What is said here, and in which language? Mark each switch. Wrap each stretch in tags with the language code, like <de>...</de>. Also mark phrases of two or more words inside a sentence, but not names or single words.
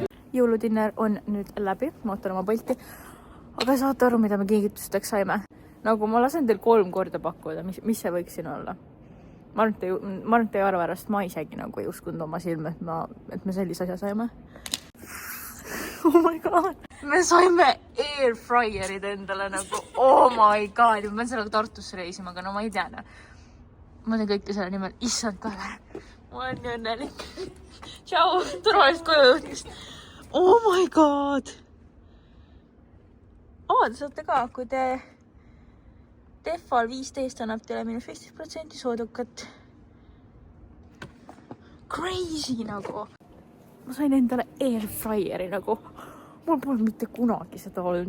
<et>Jõuludinner on nüüd läbi, ma ootan oma Bolti. Aga saate aru, mida me kingitusteks saime? Nagu ma lasen teil 3 korda pakkuda, mis see võiks siin olla? Ma arvan, et ei arva ärast, ma isegi nagu ei uskunud oma silme, et me sellise asja saime.</et> <en>Oh my god.</en> <et>Me saime airfryerid endale nagu,</et> <en>oh my god,</en> <et>ma pean sellega Tartusse reisima, aga no ma ei tea. Ma teen kõike selle nimel, issand Kalle, ma olen nii õnnelik. Tšau, turvalist koju jõudmist.</et> <en>Oh my god.</en> <et>Te saate ka, kui te Defal 15 annab teile -15% soodukat. Crazy nagu. Ma sain endale airfryeri nagu. Mul pole mitte kunagi seda olnud.</et>